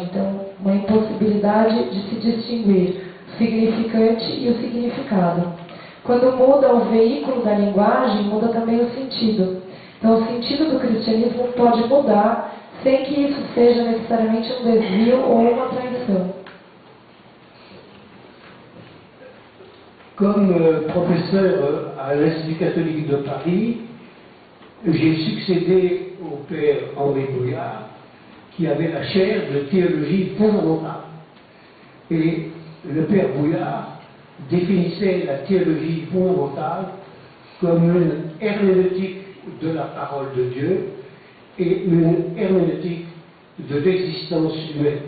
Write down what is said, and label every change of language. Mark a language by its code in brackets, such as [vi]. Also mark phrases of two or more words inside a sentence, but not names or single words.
[pt] Então, uma impossibilidade de se distinguir o significante e o significado. Quando muda o veículo da linguagem, muda também o sentido. Então, o sentido do cristianismo pode mudar sem que isso seja necessariamente um desvio ou uma traição. [fr] Comme professeur à l'Institut catholique de Paris, j'ai succédé au père Henri Bouillard, qui avait la chaire de théologie fondamentale. Et le père Bouillard définissait la théologie fondamentale comme une herméneutique de la parole de Dieu et une herméneutique de l'existence humaine.